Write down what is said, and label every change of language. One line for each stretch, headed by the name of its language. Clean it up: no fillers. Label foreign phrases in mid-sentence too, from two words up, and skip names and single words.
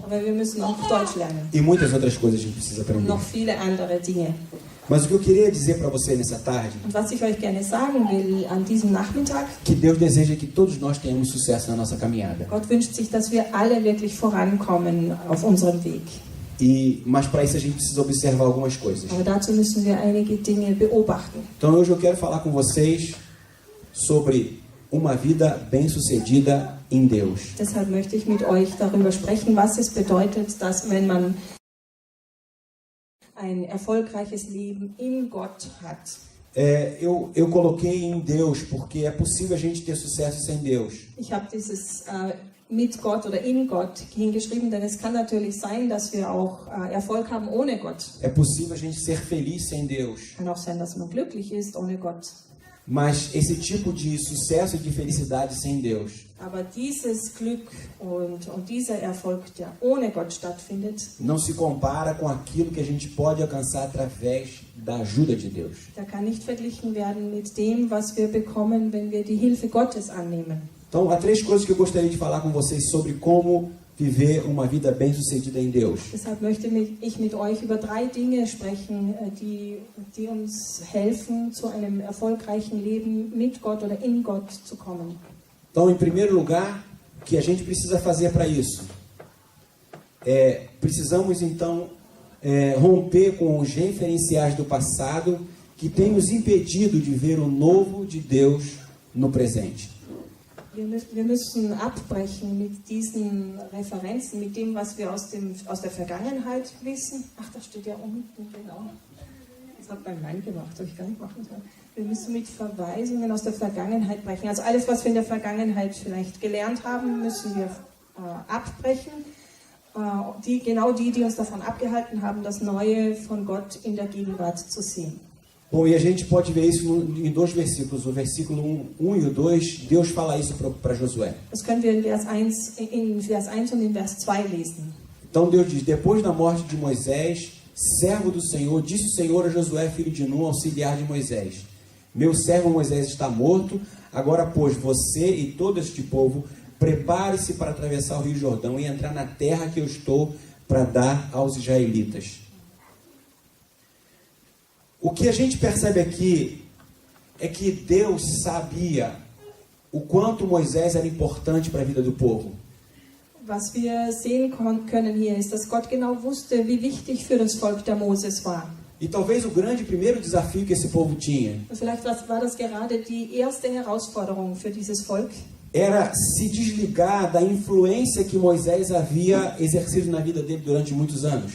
German: Aber wir müssen auch Deutsch lernen.
Portuguese: e muitas outras coisas a gente precisa aprender.
German: Noch viele andere Dinge.
Portuguese: Mas o que eu queria dizer para você nessa tarde,
German: Und was ich euch gerne sagen will an diesem Nachmittag,
Portuguese: que Deus deseja que todos nós tenhamos sucesso na nossa caminhada.
German: Gott wünscht sich, dass wir alle wirklich vorankommen auf unserem Weg.
Portuguese: Mas para isso a gente precisa observar algumas coisas.
German: Aber dazu müssen wir einige Dinge beobachten.
Portuguese: Então hoje eu quero falar com vocês sobre uma vida bem-sucedida em Deus.
German: Deshalb möchte ich mit euch darüber sprechen, was es bedeutet, dass wenn man ein erfolgreiches Leben in Gott hat.
Portuguese: Eu coloquei em Deus porque é possível a gente ter sucesso sem Deus.
German: Ich habe dieses mit Gott oder in Gott hingeschrieben, denn es kann natürlich sein, dass wir auch Erfolg haben ohne Gott.
Portuguese: É possível a gente ser feliz sem Deus.
German: Kann auch sein, dass man glücklich ist ohne Gott.
Portuguese: Mas esse tipo de sucesso e de felicidade sem Deus
German: Aber dieses Glück und dieser Erfolg, der ohne Gott stattfindet,
Portuguese: não se compara com aquilo que a gente pode alcançar através da ajuda de Deus.
German: der kann nicht verglichen werden mit dem, was wir bekommen, wenn wir die Hilfe Gottes annehmen.
Portuguese: Então, há 3 coisas que eu gostaria de falar com vocês sobre como viver uma vida bem-sucedida em Deus.
German: Deshalb möchte ich mit euch über 3 Dinge sprechen, die uns helfen, zu einem erfolgreichen Leben mit Gott oder in Gott zu kommen.
Portuguese: Então, em primeiro lugar, o que a gente precisa fazer para isso? Precisamos, então, romper com os referenciais do passado que têm nos impedido de ver o novo de Deus no presente.
German: Wir müssen abbrechen mit diesen Referenzen, mit dem, was wir aus der Vergangenheit wissen. Ach, da steht ja unten, genau. Das hat mein Mann gemacht, habe ich gar nicht machen sollen. Wir müssen mit Verweisungen aus der Vergangenheit brechen. Also alles, was wir in der Vergangenheit vielleicht gelernt haben, müssen wir abbrechen. Die uns davon abgehalten haben, das Neue von Gott in der Gegenwart zu sehen.
Portuguese: Bom, e a gente pode ver isso em 2 versículos. O versículo 1 e o 2, Deus fala isso para Josué.
German: Das können wir in Vers 1 und in Vers 2 lesen.
Portuguese: Então Deus diz: depois da morte de Moisés, servo do Senhor, disse o Senhor a Josué, filho de Nun, auxiliar de Moisés: meu servo Moisés está morto, agora, pois, você e todo este povo, prepare-se para atravessar o Rio Jordão e entrar na terra que eu estou para dar aos israelitas. O que a gente percebe aqui é que Deus sabia o quanto Moisés era importante para a vida do povo.
German: Was wir sehen können hier ist, dass Gott genau wusste, wie wichtig für das Volk der Moses war.
Portuguese: E talvez o grande primeiro desafio que esse povo tinha
German: Vielleicht war das gerade die erste Herausforderung für dieses Volk.
Portuguese: Era se desligar da influência que Moisés havia exercido na vida dele durante muitos anos.